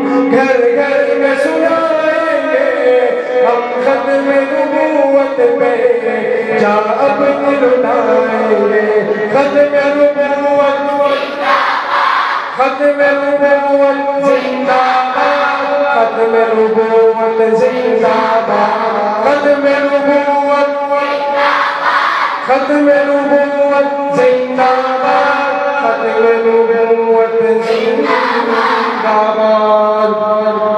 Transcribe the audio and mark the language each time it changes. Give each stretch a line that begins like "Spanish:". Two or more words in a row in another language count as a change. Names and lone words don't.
Urdu: گھر گھر میں سنائیں گے ہم ختم نبوت پہ جا اپنی لٹائیں گے ختم نبوت زندہ باد ختم نبوت زندہ باد ختم نبوت زندہ باد ختم نبوت زندہ باد